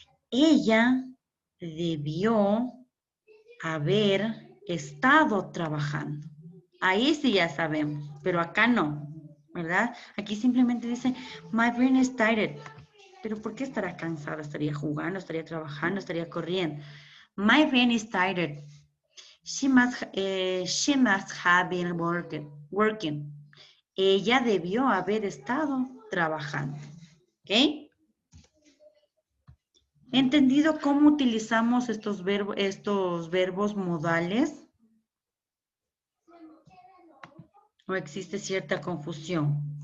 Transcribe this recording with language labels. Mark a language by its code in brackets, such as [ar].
[es] Ella debió haber estado trabajando. Ahí sí ya sabemos, pero acá no, ¿verdad? Aquí simplemente dice, [en] my brain is tired. [es] Pero ¿por qué estará cansada? ¿Estaría jugando? ¿Estaría trabajando? ¿Estaría corriendo? [en] My brain is tired. She must have been working. [es] Ella debió haber estado trabajando. ¿Ok? ¿Entendido cómo utilizamos estos verbos modales? ¿O existe cierta confusión?